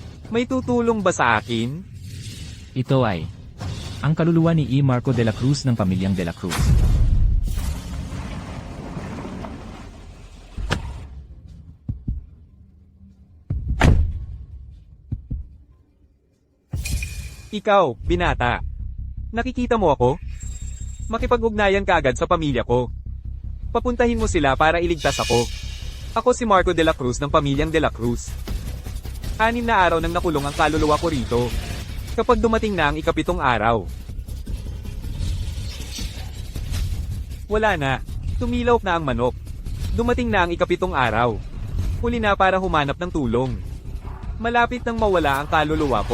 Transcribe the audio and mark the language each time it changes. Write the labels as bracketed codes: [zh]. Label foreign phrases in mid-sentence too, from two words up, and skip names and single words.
[tl] May tutulong ba sa akin? Ito ay ang kaluluwa ni E. Marco de la Cruz ng pamilyang de la Cruz. Ikaw, binata. Nakikita mo ako? Makipag-ugnayan ka agad sa pamilya ko. Papuntahin mo sila para iligtas ako. Ako si Marco de la Cruz ng pamilyang de la Cruz. 6 na araw nang nakulong ang kaluluwa ko rito. Kapag dumating na ang ika-7 araw. Wala na. Tumilaw na ang manok. Dumating na ang ika-7 araw. Huli na para humanap ng tulong. Malapit nang mawala ang kaluluwa ko.